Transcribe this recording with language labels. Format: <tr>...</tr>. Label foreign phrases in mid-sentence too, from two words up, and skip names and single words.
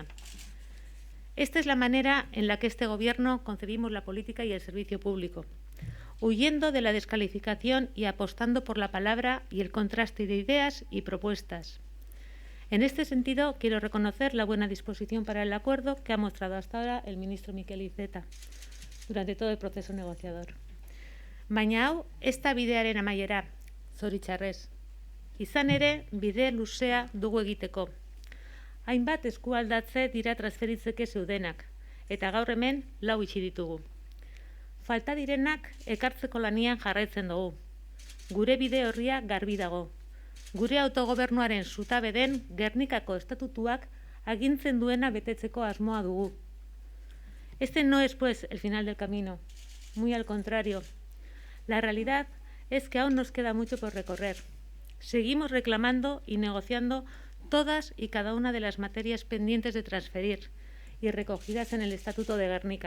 <es>Esta es la manera en la que este Gobierno concebimos la política y el servicio público, huyendo de la descalificación y apostando por la palabra y el contraste de ideas y propuestas. En este sentido, quiero reconocer la buena disposición para el acuerdo que ha mostrado hasta ahora el ministro Miquel Iceta durante todo el proceso negociador.</es> <eu>Baina hau, ez da bidearen amaiera, zoritxarrez. Izan ere, bide luzea dugu egiteko. Hainbat eskualdatze dira transferitzeke zeudenak, eta gaur hemen 4 itxi ditugu. Falta direnak ekartzeko lanian jarraitzen dugu. Gure bide horria garbi dago. Gure autogobernuaren zutabe den Gernikako estatutuak agintzen duena betetzeko asmoa dugu.</eu> <es>Este no es, pues, el final del camino. Muy al contrario. La realidad es que aún nos queda mucho por recorrer. Seguimos reclamando y negociando todas y cada una de las materias pendientes de transferir y recogidas en el Estatuto de Gernika.</es>